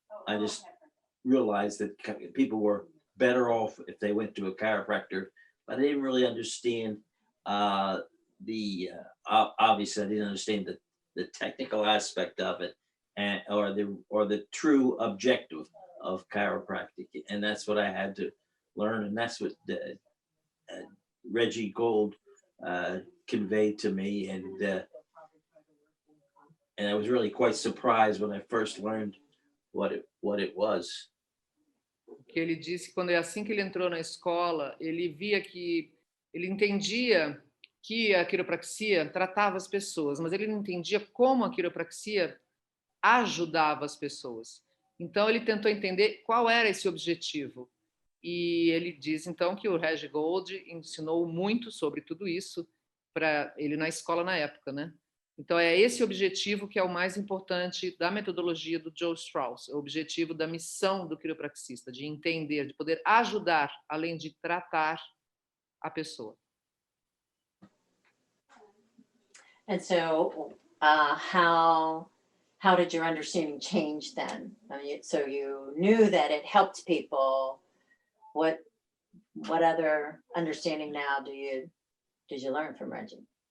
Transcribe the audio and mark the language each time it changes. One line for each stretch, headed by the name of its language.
English: I just realized that people were better off if they went to a chiropractor, but I didn't really understand obviously I didn't understand the technical aspect of it or the true objective of chiropractic, and that's what I had to learn, and that's what Reggie Gold conveyed to me, and I was really quite surprised when I first learned what it was.
Portuguese: Que ele disse que quando assim que ele entrou na escola, ele via que ele entendia que a quiropraxia tratava as pessoas, mas ele não entendia como a quiropraxia ajudava as pessoas. Então ele tentou entender qual era esse objetivo. E ele diz então que o Reggie Gold ensinou muito sobre tudo isso para ele na escola na época, né? Então é esse objetivo que é o mais importante da metodologia do Joe Strauss, o objetivo da missão do quiropraxista, de entender, de poder ajudar, além de tratar a pessoa.
English: And so how did your understanding change then? I mean, so you knew that it helped people. What other understanding now did you learn from Reggie?